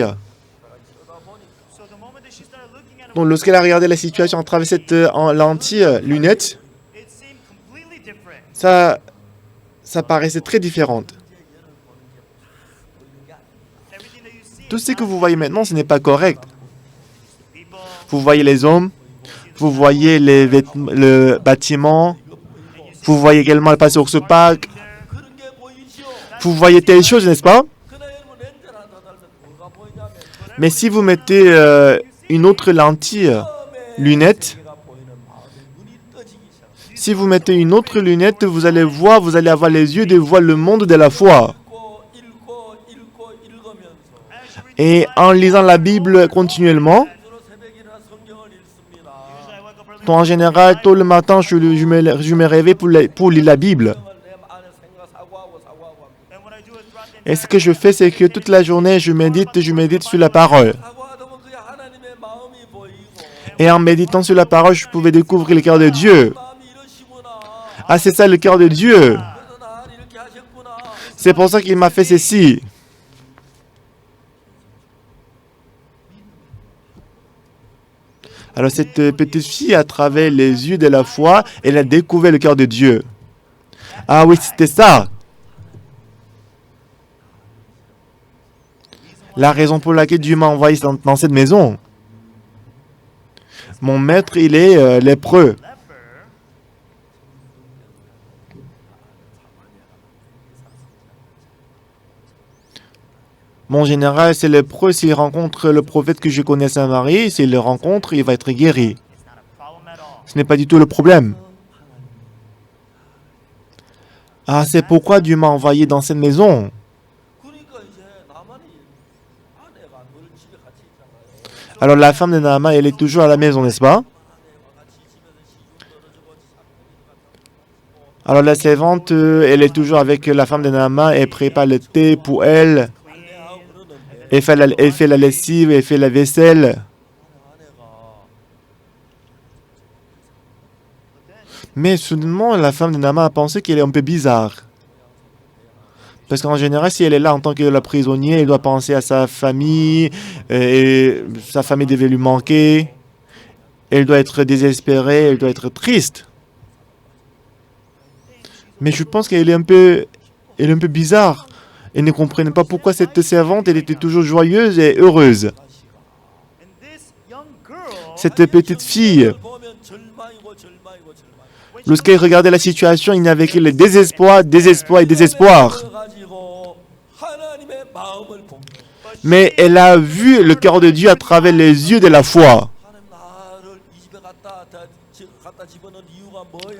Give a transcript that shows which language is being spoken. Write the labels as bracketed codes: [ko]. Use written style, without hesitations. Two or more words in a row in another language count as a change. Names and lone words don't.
[en] so the moment that she started looking at him, [fr] Donc lorsqu'elle a regardé la situation à travers cette lentille, lunette, [en] it seemed completely different. [fr] ça paraissait très différente. [en] Everything that you see, [fr] Tout ce que vous voyez maintenant, ce n'est pas correct. people, Vous voyez les hommes, vous voyez le bâtiment, vous voyez également le pasteur ce parc, [ko] 그런 게 보이시오. [fr] vous voyez telle chose, n'est-ce pas? [ko] 그날 여러분 렌즈를 하나 더 달면 뭐가 보이냐면 [fr] Mais si vous mettez une autre lentille, lunette, [ko] 내가 보이는 마음의 눈이 떠지기 시작. [fr] si vous mettez une autre lunette, vous allez avoir les yeux de voir le monde de la foi. [ko] 읽으면서 [fr] Et en lisant la Bible continuellement, [ko] 주로 새벽에 일어나 성경을 읽습니다. [en] I wake up early [fr] en général, tôt le matin, je me réveille pour lire la Bible. [ko] 내 안에 생각 사고하고 합니다. [en] and what I do is throughout the [fr] Et ce que je fais, c'est que toute la journée, je médite sur la parole. [ko] 사고하다 보면 그게 하나님의 마음이 보이고 [fr] Et en méditant sur la parole, je pouvais découvrir le cœur de Dieu. [ko] 마음이 이러시구나. [fr] Ah, c'est ça le cœur de Dieu. [ko] 그래서 나를 이렇게 하셨구나. [fr] C'est pour ça qu'il m'a fait ceci. Alors cette petite fille, à travers les yeux de la foi, elle a découvert le cœur de Dieu. Ah oui, c'était ça. La raison pour laquelle Dieu m'a envoyé dans cette maison. Mon maître, il est lépreux. leper, Mon général, c'est lépreux. S'il rencontre le prophète que je connais à Samarie, s'il le rencontre, il va être guéri. [en] it's not a problem at all. [fr] Ce n'est pas du tout le problème. Ah, c'est pourquoi Dieu m'a envoyé dans cette maison. [ko] 그러니까 이제 나만이 아내가 늘 집에 같이 있잖아요. [fr] Alors la femme de Naaman, elle est toujours à la maison, n'est-ce pas? [ko] 아내와 같이 집에서 시중 떨어지고 참 [fr] Alors la servante, elle est toujours avec la femme de Naaman et prépare le thé pour elle. [ko] 안내하고 그러는데 [fr] Elle fait la lessive, elle fait la vaisselle. [ko] 아내가 [fr] Mais soudainement, la femme de Naaman a pensé qu'elle est un peu bizarre. Parce qu'en général, si elle est là en tant que la prisonnière, elle doit penser à sa famille, et sa famille devait lui manquer. Elle doit être désespérée, elle doit être triste. Mais je pense qu'elle est un peu bizarre. Elle ne comprenait pas pourquoi cette servante, elle était toujours joyeuse et heureuse. [en] And this young girl, [fr] Cette petite fille, [ko] 보면 절망이고 절망이고 절망. [fr] lorsqu'elle regardait la situation, il n'y avait que le désespoir, désespoir et désespoir. [ko] 가지고 하나님의 마음을 본 거예요. [fr] Mais elle a vu le cœur de Dieu à travers les yeux de la foi. [ko] 하나님 나를 이 집에 갖다 집어넣은 이유가 뭐야?